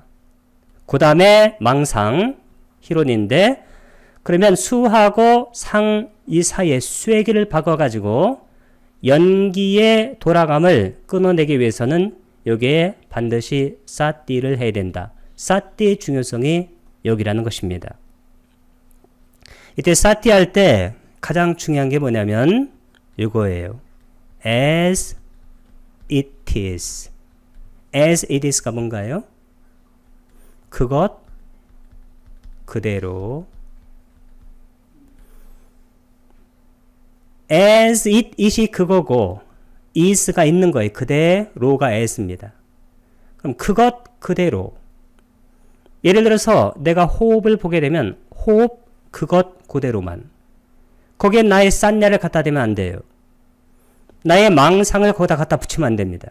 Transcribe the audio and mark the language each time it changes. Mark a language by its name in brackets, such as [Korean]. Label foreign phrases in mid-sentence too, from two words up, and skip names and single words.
[Korean] 그 다음에 망상, 희론인데 그러면 수하고 상 이 사이에 쇠기를 박아가지고 연기의 돌아감을 끊어내기 위해서는 여기에 반드시 사띠를 해야 된다. 사띠의 중요성이 여기라는 것입니다. 이때 사띠 할 때 가장 중요한 게 뭐냐면 이거예요. [English] As it is. As it is [Korean] 가 뭔가요? 그것 그대로. [English] As it is [Korean] 이 그거고 is가 있는 거예요. 그대로가 as입니다. 그럼 그것 그대로. 예를 들어서 내가 호흡을 보게 되면 호흡 그것 그대로만. 거기에 나의 싼냐를 갖다 대면 안 돼요. 나의 망상을 거기다 갖다 붙이면 안 됩니다.